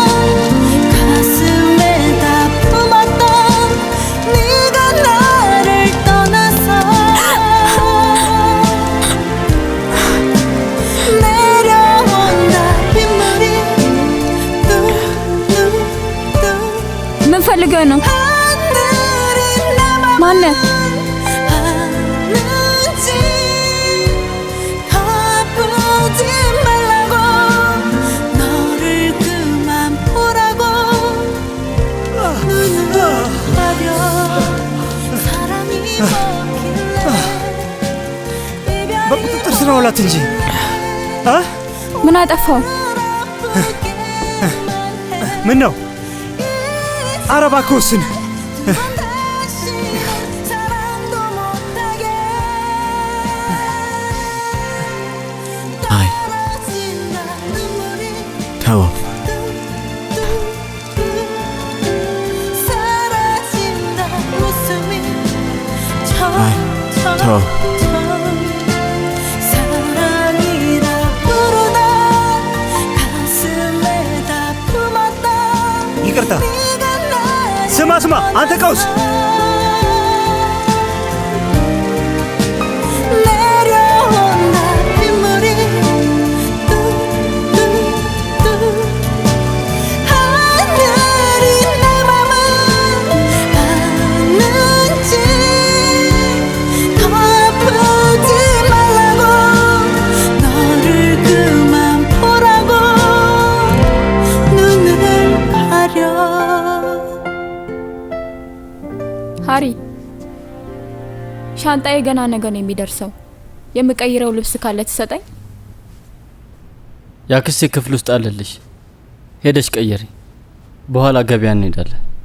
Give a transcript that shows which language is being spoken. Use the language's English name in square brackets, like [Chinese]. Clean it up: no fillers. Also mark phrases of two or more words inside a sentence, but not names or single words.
[Korean] 가슴에다 품었던 네가 나를 떠나서 내려온다 빗물이 뚝뚝뚝 [Amharic] ምን ፈልገህ ነው [Korean] 하늘이 내 [Amharic] ማነህ [Korean] 아는지 더 아프지 말라고 너를 그만 보라고 눈을 가려 사랑이 먹길래 또 쓰러 올랐든지 어? [Amharic] ምን አጠፋው ምነው ኧረ እባክህ ወስን [Korean] 사랑도 못하게 [Amharic] አይ [Korean] 떨어진다 눈물이 [Amharic] ተወው [Korean] 사라진다 웃음이 아이, 더워. 사랑이라 부르다 가슴에다 품었던 [Amharic] ይቅርታ [Korean] 네가 나를 [Amharic] ስማ አንተ ቀውስ [Korean] 내려온다 빗물이 뚝뚝뚝 하늘이 내 맘을 아는지 더 아프지 말라고 너를 그만 보라고 눈을 가려 [Amharic] ሃሪ ሻንጣዬ ገና ነገ ነው የሚደርሰው የምቀይረው ልብስ ካለ ትሰጠኝ ያክስቴ ክፍል ውስጥ አለልሽ ሄደሽ ቀየሪ በኋላ ገበያ እንሄዳለን